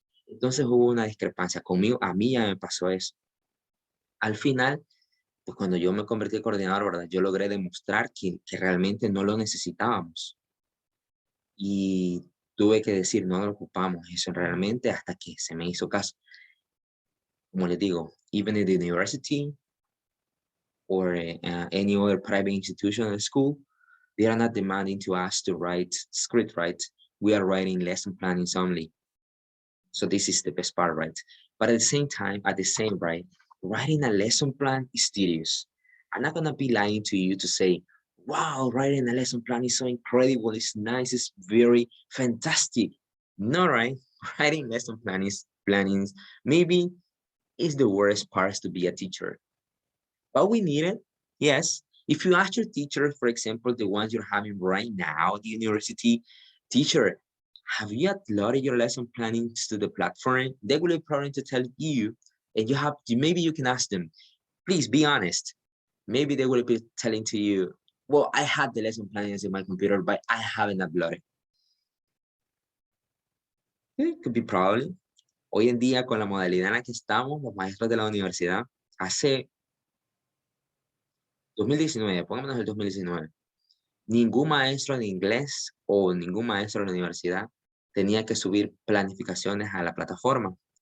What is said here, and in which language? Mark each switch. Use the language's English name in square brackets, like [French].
[Spanish] Entonces hubo una discrepancia. Conmigo, a mí ya me pasó eso. Al final, pues cuando yo me convertí en coordinador, ¿verdad? Yo logré demostrar que realmente no lo necesitábamos. Y tuve que decir, no lo ocupamos eso realmente hasta que se me hizo caso. Como les digo, [English] even in the university or any other private institution or school, they are not demanding to us to write script, right? We are writing lesson plannings only. So this is the best part, right? But at the same time, right, writing a lesson plan is tedious. I'm not gonna be lying to you to say, wow, writing a lesson plan is so incredible, it's nice, it's very fantastic. No, right? Writing lesson plannings maybe is the worst part to be a teacher. But we need it, yes. If you ask your teacher, for example, the ones you're having right now, the university teacher, have you uploaded your lesson plannings to the platform? They will probably to tell you, and you have to, maybe you can ask them, please be honest. Maybe they will be telling to you, well, I had the lesson plannings in my computer, but I haven't uploaded. It could be probably. [Spanish] Hoy en día, con la modalidad en la que estamos, los maestros de la universidad, hace 2019, pongámonos el 2019, ningún maestro de inglés o ningún maestro de la universidad tenía que subir planificaciones a la plataforma.